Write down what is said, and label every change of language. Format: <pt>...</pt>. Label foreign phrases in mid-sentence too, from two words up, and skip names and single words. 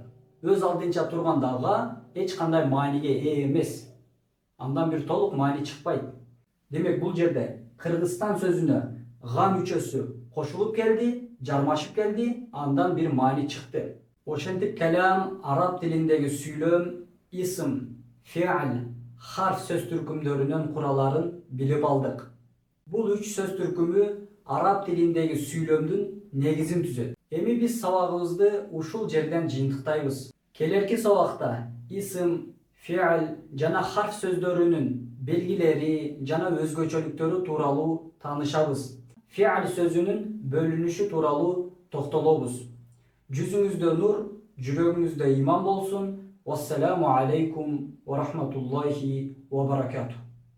<ky>Өз алдынча турганда га эч кандай мааниге ээ эмес. Андан бир толук маани чыкпайт. Демек бул жерде Кыргызстан сөзүнө га мүчөсү кошулуп келди, жармашып келди, андан бир маани чыкты. Ошентип келам араб тилиндеги сүйлөм, исим, fiil, harf сөз түркүмдөрүнүн кураларын билип алдык. Бул 3 сөз түркүмү араб тилиндеги сүйлөмдүн негизин түзөт. Эми биз сабагыбызды ушул жерден жыйынтыктайбыз. Келерки сабакта исим, fiil жана harf сөздөрүнүн белгилери жана өзгөчөлүктөрү тууралуу таанышабыз. Fiil сөзүнүн бөлүнүшү тууралуу токтолобуз. Жүзүңүздө нур, жүрөгүңүздө иман болсун.</ky> <ar>والسلام عليكم ورحمة الله وبركاته.</ar>